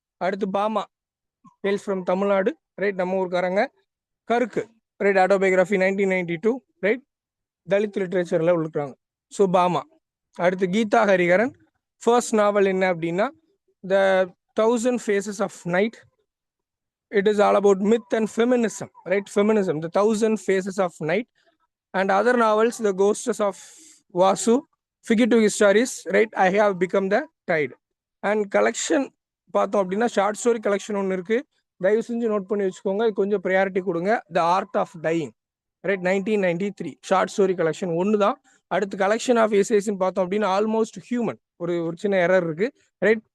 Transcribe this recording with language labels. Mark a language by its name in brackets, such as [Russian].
[Tamil] அடுத்து Bama [English] hails from Tamil Nadu, [Tamil] right, நம்ம ஊருக்காரங்க. கருக்கு, ரைட், ஆட்டோபயோகிராஃபி 1992, ரைட், தலித் லிட்ரேச்சரில் இருக்கிறாங்க. ஸோ பாமா. அடுத்து கீதா ஹரிகரன் ஃபர்ஸ்ட் நாவல் என்ன அப்படின்னா த 1000 Faces of Night. [English] It is all about myth and feminism, right? Feminism, the 1000 Faces of Night. And other novels, The Ghosts of Vasu, Fugitive Stories, right? I Have Become the Tide. [Tamil] And collection பார்த்தோம் அப்படின்னா short story collection ஒன்று இருக்கு, தயவு செஞ்சு note பண்ணி வச்சுக்கோங்க, கொஞ்சம் priority கொடுங்க. [English] the art of dying, right, 1993 short story collection [Tamil] ஒன்று தான். அடுத்து கலெக்ஷன் ஆஃப் எஸ்ஏஸ்ன்னு பார்த்தோம் அப்படின்னா ஆல்மோஸ்ட் ஹியூமன், ஒரு சின்ன எரர் இருக்கு, ரைட்.